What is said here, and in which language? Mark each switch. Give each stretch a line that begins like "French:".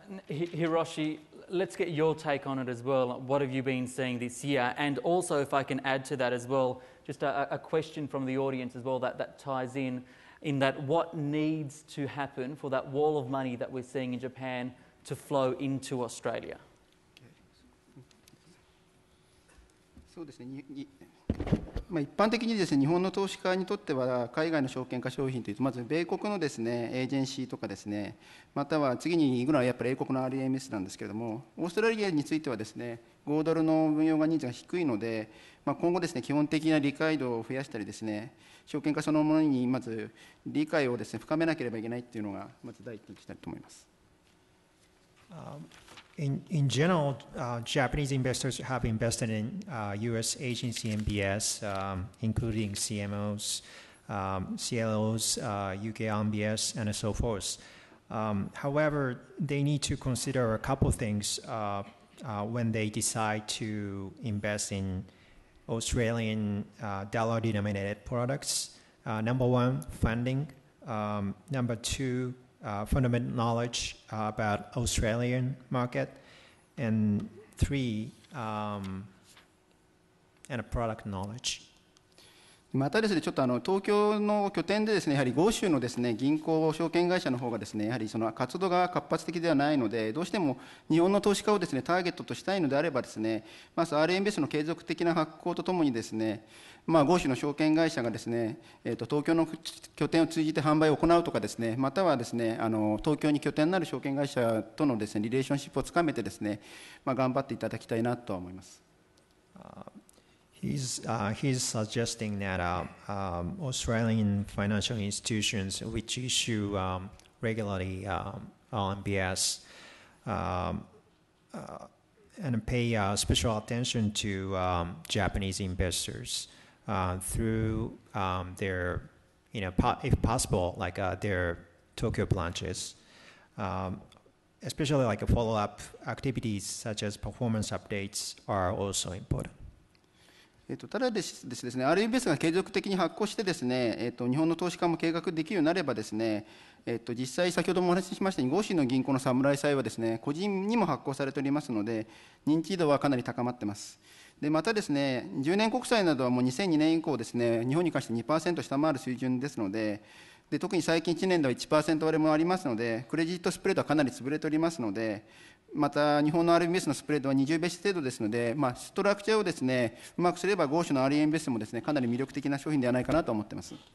English: Hiroshi, let's get your take on it as well. What have you been seeing this year? And also, if I can add to that as well, just a question from the audience as well that ties in that what needs to happen for that wall of money that we're seeing in Japan to flow into Australia?
Japanese: そうですね。一般的にですね、日本の投資家にとっては海外の証券化商品というとまず米国のですねエージェンシーとかですね、または次に行くのはやっぱり英国の RMS なんですけれども、オーストラリアについてはですね5ドルの運用がニーズが低いので、今後ですね基本的な理解度を増やしたりですね、証券化そのものにまず理解をですね深めなければいけないというのがまず第一にしたいと思います。
English: In general, Japanese investors have invested in U.S. agency MBS, including CMOs, CLOs, UK RMBS, and so forth. However, they need to consider a couple of things when they decide to invest in Australian dollar-denominated products. Number one, funding. Number two, fundamental knowledge about Australian market, and three, and a product knowledge.
Japanese: またですね、ちょっと東京の拠点でですね、やはり豪州のですね銀行証券会社の方がですね、やはりその活動が活発的ではないので、どうしても日本の投資家をですねターゲットとしたいのであればですね、まず RMBS の継続的な発行とともにですね、豪州の証券会社がですね、東京の拠点を通じて販売を行うとかですね、またはですね東京に拠点になる証券会社とのですねリレーションシップをつかめてですね、頑張っていただきたいなと思います。
English: He's suggesting that Australian financial institutions which issue regularly RMBS and pay special attention to Japanese investors through their, if possible, like their Tokyo branches, especially like follow-up activities such as performance updates are also important.
Japanese: ただですね、RMBS が継続的に発行してですね、日本の投資家も計画できるようになればですね、実際先ほどもお話ししましたように豪州の銀行の侍債はですね、個人にも発行されておりますので、認知度はかなり高まっています。でまたですね、10年国債などはもう2002年以降ですね、日本に関して 2% 下回る水準ですので、特に最近1年では 1% 割れもありますので、クレジットスプレッドはかなり潰れておりますので、また日本の RMBS のスプレッドは20ベース程度ですので、ストラクチャーをですねうまくすれば豪州の RMBS もですねかなり魅力的な商品ではないかなと思っています。